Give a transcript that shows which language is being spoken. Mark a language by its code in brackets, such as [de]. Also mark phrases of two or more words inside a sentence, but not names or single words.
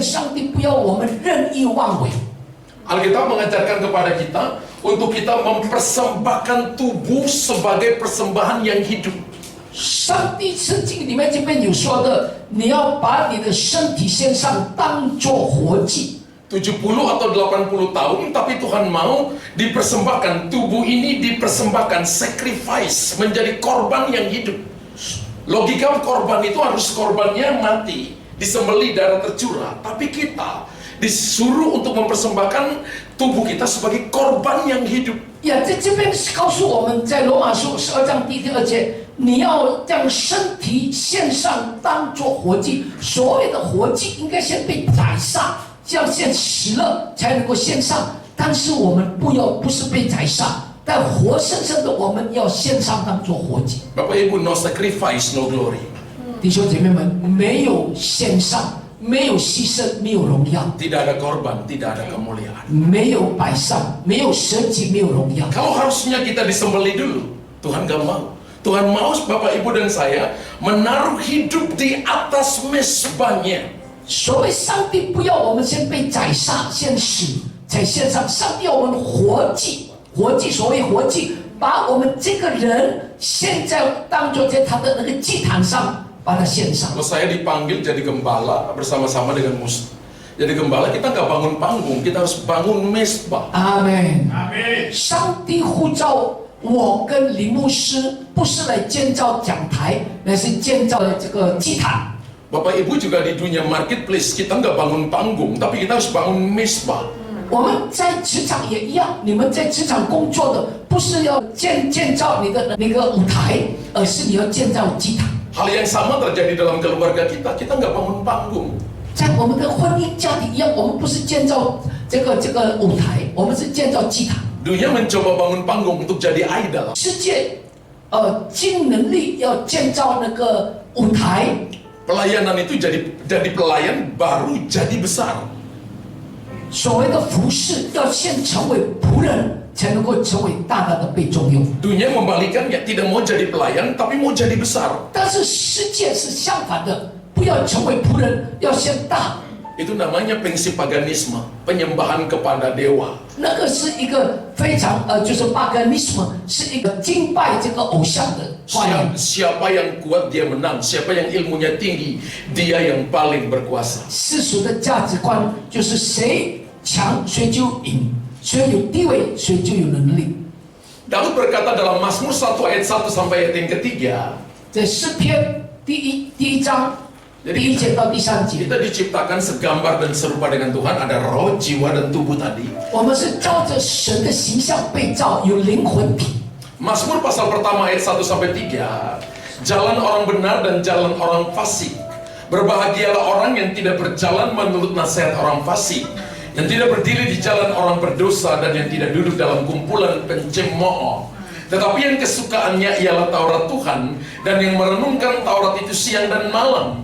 [zh] 在这个暂时的日子里面，上帝不要我们任意妄为。 [id] Alkitab mengajarkan kepada kita untuk kita mempersembahkan tubuh sebagai persembahan yang hidup. [zh] 上帝圣经里面这边有说的，你要把你的身体献上，当作活祭。 [id] 70 atau 80 tahun, tapi Tuhan mau dipersembahkan, tubuh ini dipersembahkan, sacrifice, menjadi korban yang hidup. Logika korban itu harus korbannya mati, disembelih, darah tercurah. Tapi kita disuruh untuk mempersembahkan tubuh kita sebagai korban yang hidup. [zh] 呀，在这边是告诉我们，在罗马书12章第2节，你要将身体献上，当作活祭。所谓的活祭，应该先被宰杀。 要先死了才能够献上，但是我们不是被宰杀，但活生生的我们要献上当做活祭。 [id] Bapak Ibu, [en] no sacrifice, no glory. [zh] 弟兄姐妹们，没有献上，没有牺牲，没有荣耀， [id] Tidak ada korban, tidak ada kemuliaan. [zh] 没有摆上，没有舍己，没有荣耀。 [id] Kalau harusnya kita disembelih dulu, Tuhan gak mau. Tuhan mau Bapak Ibu dan saya menaruh hidup di atas mezbahnya. [zh] 所谓上帝不要我们先被宰杀、先死才献上，上帝要我们活祭，活祭。所谓活祭，把我们这个人现在当作在他的那个祭坛上，把它献上。 [id] Kalau saya dipanggil jadi gembala bersama-sama dengan Mus. Jadi gembala kita nggak bangun panggung, kita harus bangun mezbah. [zh] 阿门。 [id] Amin. [zh] 上帝呼召我跟林牧师，不是来建造讲台，乃是建造这个祭坛。 [id] Bapak Ibu juga di dunia marketplace, kita nggak bangun panggung, tapi kita harus bangun mezbah. [zh] 我们在职场也一样，你们在职场工作的，不是要建造你的那个舞台，而是你要建造祭坛。 [id] Hal yang sama terjadi dalam keluarga kita, kita nggak bangun panggung. [zh] 在我们的婚姻家庭一样，我们不是建造这个舞台，我们是建造祭坛。 [id] Dunia mencoba bangun panggung untuk jadi idol. [zh] 世界，尽能力要建造那个舞台。 [id] Pelayanan itu jadi pelayan baru jadi besar. [zh] 所谓的服侍，要先成为仆人，才能够成为大大的被重用。 [id] Dunia membalikannya, tidak mau jadi pelayan, tapi mau jadi besar. [zh] 但是世界是相反的，不要成为仆人，要先大。 [id] Itu namanya pensipaganisme, penyembahan kepada dewa. [zh] 那个是一个非常就是 paganism， 是一个敬拜这个偶像的观念。 [id] Siapa yang kuat dia menang, siapa yang ilmunya tinggi dia yang paling berkuasa. [zh] 世俗的价值观就是谁强谁就赢，谁有地位谁就有能力。 [id] Daud berkata dalam Mazmur 1 ayat 1 sampai ayat yang ketiga, [zh] 在诗篇第一章第1节到第3节， [id] kita diciptakan segambar dan serupa dengan Tuhan, ada roh, jiwa dan tubuh tadi. [zh] 我们是照着神的形象被造，有灵魂体。 [id] Mazmur pasal pertama ayat 1 sampai 3, jalan orang benar dan jalan orang fasik. Berbahagialah orang yang tidak berjalan menurut nasihat orang fasik, yang tidak berdiri di jalan orang berdosa, dan yang tidak duduk dalam kumpulan pencemooh. Tetapi yang kesukaannya ialah Taurat Tuhan, dan yang merenungkan Taurat itu siang dan malam.